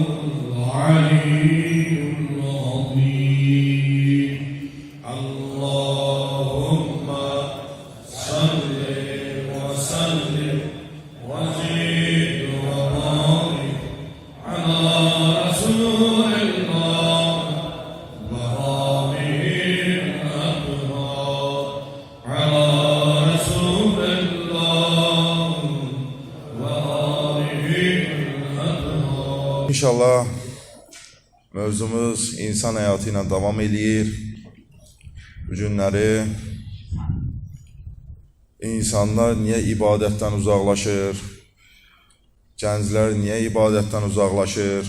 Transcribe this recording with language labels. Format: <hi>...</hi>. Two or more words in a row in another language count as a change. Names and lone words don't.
<ar>العلي العظيم اللهم صل وسلم وزد وبارك على رسول الله وآله الأطهار على رسول الله وآله الأطهار</ar> <az>İnşallah mövzumuz insan həyatı ilə davam edir. Bu günləri insanlar niyə ibadətdən uzaqlaşır? Gənclər niyə ibadətdən uzaqlaşır?</az>